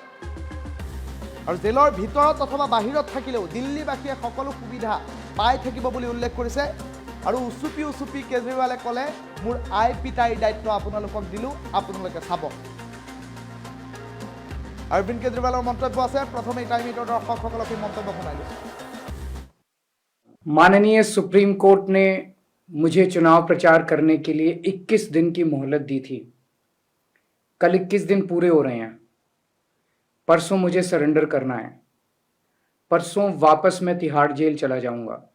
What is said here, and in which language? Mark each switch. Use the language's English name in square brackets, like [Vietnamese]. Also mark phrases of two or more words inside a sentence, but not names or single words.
[Assamese] আৰু জেলৰ ভিতৰত অথবা বাহিৰত থাকিলেও দিল্লীবাসীয়ে সকলো সুবিধা পাই থাকিব বুলি উল্লেখ কৰিছে। আৰু উচুপি কেজৰিৱালে ক'লে মোৰ আই পিতাইৰ দায়িত্ব আপোনালোকক দিলোঁ, আপোনালোকে চাব। অৰবিন্দ কেজৰিৱালৰ মন্তব্য আছে। প্ৰথমে টাইম এইটৰ দৰ্শকসকলক এই মন্তব্য শুনাই লৈছোঁ। [Hindi] माननीय सुप्रीम कोर्ट ने मुझे चुनाव प्रचार करने के लिए 21 दिन की मोहलत दी थी। कल 21 दिन पूरे हो रहे हैं। परसों मुझे सरेंडर करना है। परसों वापस मैं तिहाड़ जेल चला जाऊंगा।